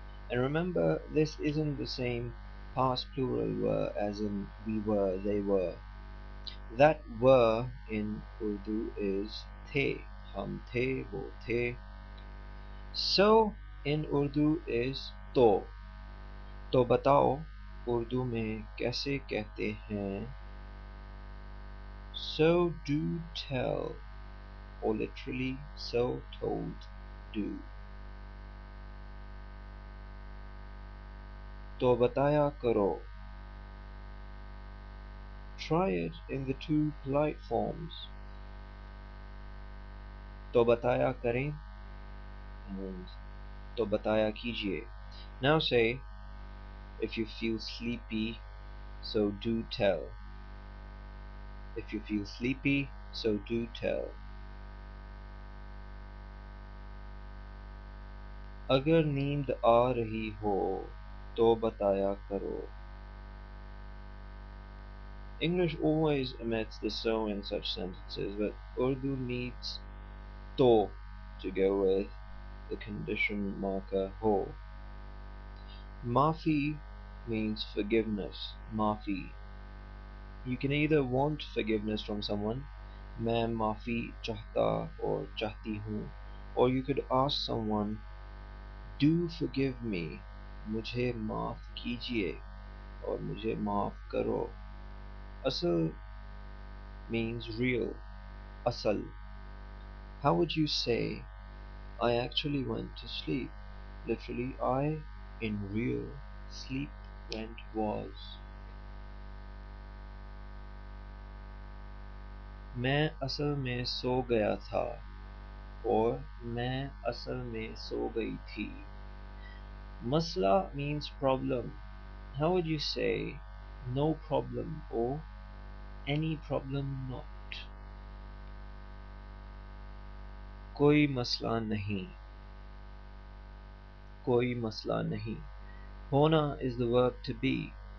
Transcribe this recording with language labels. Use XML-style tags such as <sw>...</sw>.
<en>And remember, this isn't the same past plural were as in we were, they were. That were in Urdu is the.</en> <ur>हम थे, वो थे.</ur> <en>So in Urdu is तो.</en> <ur>तो बताओ उर्दू में कैसे कहते हैं.</ur> <en>So do tell, or literally so told do.</en> <ur>तो बताया करो.</ur> <en>Try it in the two polite forms.</en> <ur>तो बताया करें and तो बताया कीजिए.</ur> <en>Now say, if you feel sleepy, so do tell. If you feel sleepy, so do tell.</en> <ur>अगर नींद आ रही हो तो बताया करो.</ur> <en>English always omits the so in such sentences, but Urdu needs to go with the condition marker ho. Maafi means forgiveness. Maafi. You can either want forgiveness from someone,</en> <ur>मैं माफी चाहता</ur> <en>or</en> <ur>चाहती हूँ,</ur> <en>or you could ask someone, do forgive me,</en> <ur>मुझे माफ कीजिए,</ur> <en>or</en> <ur>मुझे माफ करो.</ur> <en>Asal means real. Asal. How would you say, I actually went to sleep? Literally, I, in real, sleep went was.</en> <ur>मैं असल में सो गया था, और मैं असल में सो गई थी.</ur> <en>Masla means problem. How would you say, no problem or any problem not?</en> <ur>कोई मसला नहीं. कोई मसला नहीं.</ur> <en>Hona is the verb to be.</en>